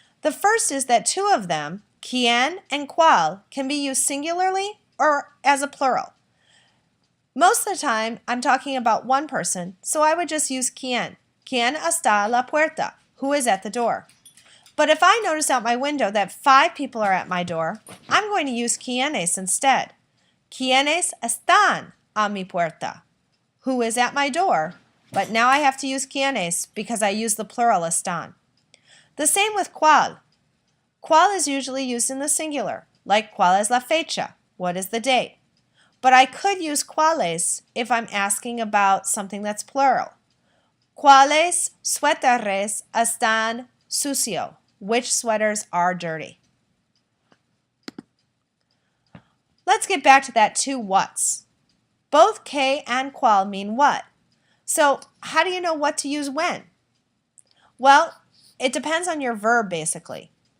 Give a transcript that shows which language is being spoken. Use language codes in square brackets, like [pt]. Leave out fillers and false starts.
[en] The first is that 2 of them, quién and cuál, can be used singularly or as a plural. Most of the time, I'm talking about one person, so I would just use quién. [es] ¿Quién está a la puerta? [en] Who is at the door? But if I notice out my window that 5 people are at my door, I'm going to use quiénes instead. [es] ¿Quiénes están a mi puerta? [en] Who is at my door? But now I have to use quiénes because I use the plural están. The same with cuál. Cuál is usually used in the singular, like [es] cuál es la fecha? [en] What is the date? But I could use cuáles if I'm asking about something that's plural. [es] ¿Cuáles suéteres están sucio? [en] Which sweaters are dirty? Let's get back to that 2 whats. Both que and cuál mean what. So how do you know what to use when? Well, it depends on your verb basically.